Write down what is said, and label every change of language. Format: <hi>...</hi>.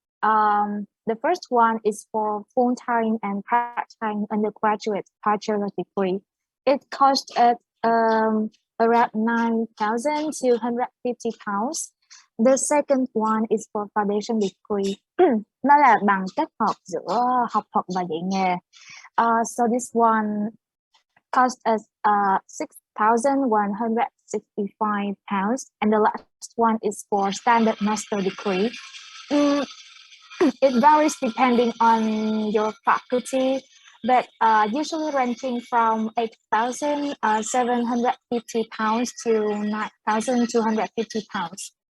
<en>The first one is for full-time and part-time undergraduate bachelor degree. It costs around £9,250. The second one is for foundation degree.</en> <vi>Nó là bằng kết hợp giữa học thuật và dạy nghề.</vi> <en>So this one cost us £6,165, and the last one is for standard master degree. It varies depending on your faculty, but usually ranging from £8,750 to £9,250.</en>